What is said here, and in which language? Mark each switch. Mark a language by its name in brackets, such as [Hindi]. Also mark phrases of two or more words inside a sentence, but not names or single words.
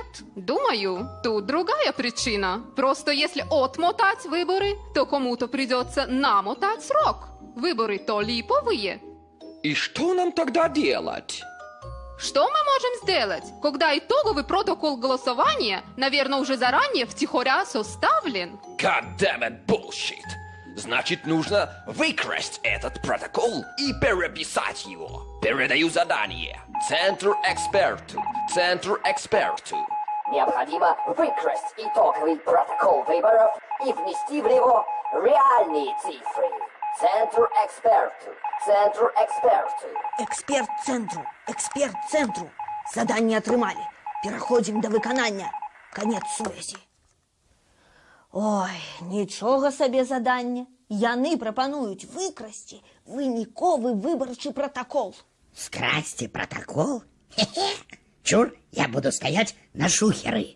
[Russian] Думаю, тут другая причина. Просто если отмотать выборы, то кому-то придется намотать срок. Выборы-то липовые. И что нам тогда делать? Что мы можем сделать, когда итоговый протокол голосования, наверное, уже заранее втихаря составлен? [English] God damn it, bullshit! [Russian] Значит, нужно выкрасть этот протокол и переписать его. Передаю задание. Центру эксперту. Необходимо выкрасть итоговый протокол выборов и внести в него реальные цифры. Центру эксперту. Эксперт центру. [Belarusian] Задание атрымалі. Пераходзім да выканання. Конец сувязі. Ой, нічога сабе задання. Яны прапануюць выкрасці выніковы выбарчы протокол. [Russian] Скрасти протокол? Хе-хе. Чур, я буду стоять на шухеры.